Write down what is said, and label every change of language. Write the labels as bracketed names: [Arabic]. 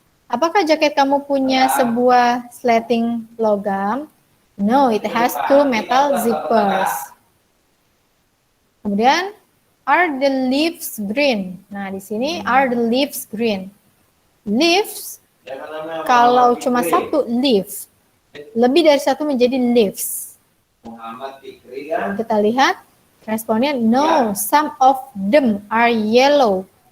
[Indonesian] Apakah jaket kamu punya sebuah sleting logam? [English] No, it has two metal zippers. Kemudian, are the leaves green? [Indonesian] Nah, di sini [English] are the leaves green. [Indonesian] Leaves, kalau cuma satu leaf, lebih dari satu menjadi leaves. Muhammad Fikri kan? Kita lihat responnya, [English] no, some of them are yellow.